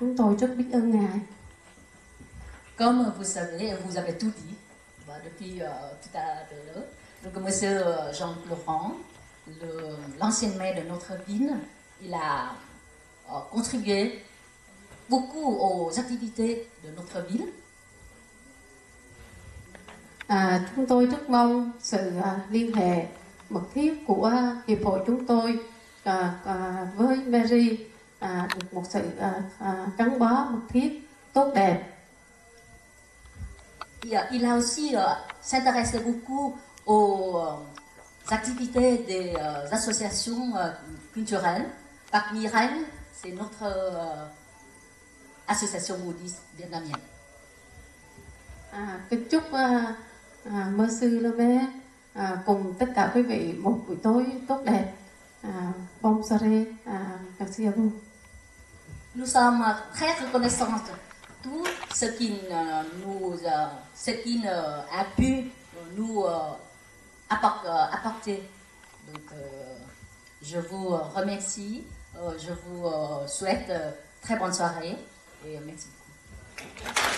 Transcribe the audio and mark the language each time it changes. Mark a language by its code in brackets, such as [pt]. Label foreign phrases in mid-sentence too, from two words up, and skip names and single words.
[vi] tôi rất biết ơn Ngài. [fr] Comme vous savez, vous avez tout dit depuis tout à l'heure. Donc, Monsieur Jean-Luc Laurent, l'ancien maire de notre ville, il a contribué beaucoup aux activités de notre ville. [vi] Chúng tôi rất mong sự liên hệ mật thiết của hiệp hội chúng tôi với Mary được một sự gắn bó mật thiết tốt đẹp. [fr] Il a aussi s'intéressé beaucoup aux activités des associations culturelles. Parmi elles, c'est notre association bouddhiste vietnamienne. [vi] Kính chúc Mơ sư Lô Bé cùng tất cả quý vị một buổi tối tốt đẹp. [fr] Bon soirée, merci à vous. Nous sommes très reconnaissants tout ce qui a pu nous apporter. Donc, je vous remercie, je vous souhaite très bonne soirée et merci beaucoup.